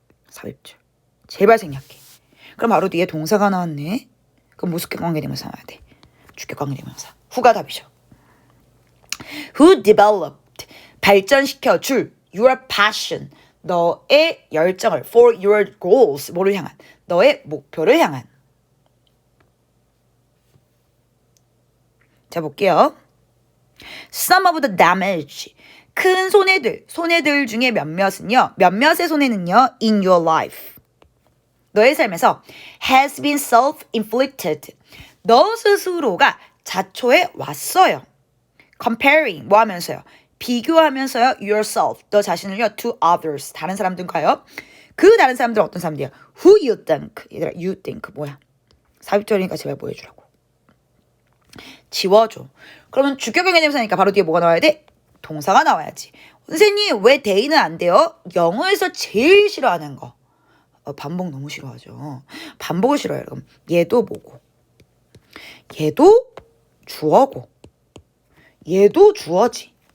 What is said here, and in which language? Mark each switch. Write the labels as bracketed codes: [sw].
[ko] 삽입절. 제발 생략해. 그럼 바로 뒤에 동사가 나왔네. 그럼 무슨 관계대명사 나와야 돼? 주격관계대명사. 후가 답이죠. [en] Who developed. [ko] 발전시켜 줄 [en] your passion. [ko] 너의 열정을 [en] for your goals. [ko] 뭐를 향한? 너의 목표를 향한. 자 볼게요. [en] Some of the damage. [ko] 큰 손해들 중에 몇몇의 손해는요. [en] in your life. [ko] 너의 삶에서 [en] has been self-inflicted. [ko] 너 스스로가 자초해 왔어요. [en] comparing [ko] 뭐 하면서요? 비교하면서요. [en] yourself [ko] 너 자신을요 [en] to others [ko] 다른 사람들과요. 그 다른 사람들은 어떤 사람들이야? [en] who you think [ko] 얘들아 [en] you think [ko] 뭐야? 삽입절이니까 제발 뭐 해주라고. 지워줘. 그러면 주격관계대명사니까 바로 뒤에 뭐가 나와야 돼? 동사가 나와야지. 선생님 왜 they는 안 돼요? 영어에서 제일 싫어하는 거. 반복 너무 싫어하죠. 반복을 싫어해요. 그럼 얘도 뭐고 얘도 주어고 얘도 주어지.